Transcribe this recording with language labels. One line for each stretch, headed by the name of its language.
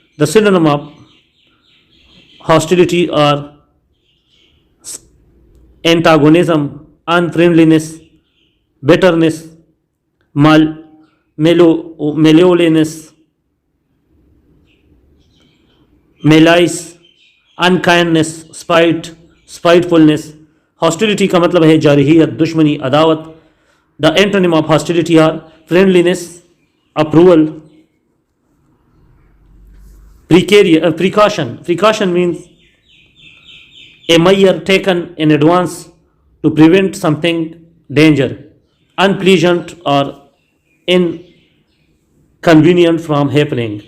English: The synonym of hostility or antagonism, unfriendliness, bitterness, malevolence, malice, unkindness, spite, spitefulness.
Urdu: Hostility کا مطلب ہے جارحیت, دشمنی, عداوت.
English: The antonym of hostility are friendliness, approval. Precaution. Precaution means a measure taken in advance to prevent something danger, unpleasant or inconvenient from happening.